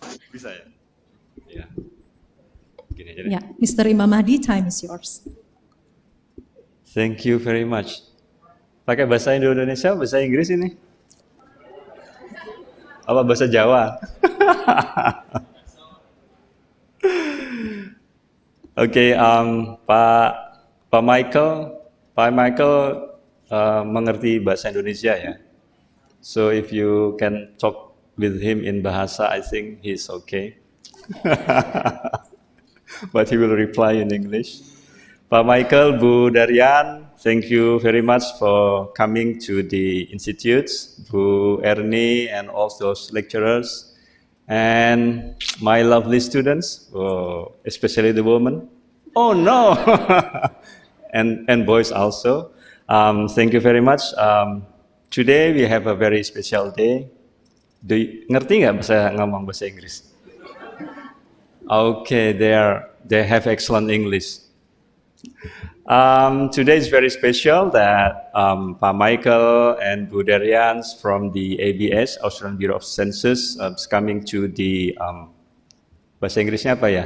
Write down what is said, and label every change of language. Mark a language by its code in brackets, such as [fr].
[id] Bisa ya? Iya. Gini aja deh. [en] Yeah, Mr. Imam Mahdi, time is yours. Thank you very much. [id] Pakai bahasa Indonesia, bahasa Inggris ini? Apa bahasa Jawa? Oke, Pak Michael mengerti bahasa Indonesia ya. [en] So if you can talk with him in bahasa, I think he's okay. But he will reply in English. Pak Michael, Bu Darian, thank you very much for coming to the institutes, Bu Ernie and all those lecturers, and my lovely students, especially the women. Oh no, and boys also. Thank you very much. Today we have a very special day. [id] Ngerti nggak ngomong bahasa Inggris? [en] Okay, they have excellent English. Today is very special that Pak Michael and Bu Darian from the ABS, Australian Bureau of Census, is coming to the [id] bahasa Inggrisnya apa ya?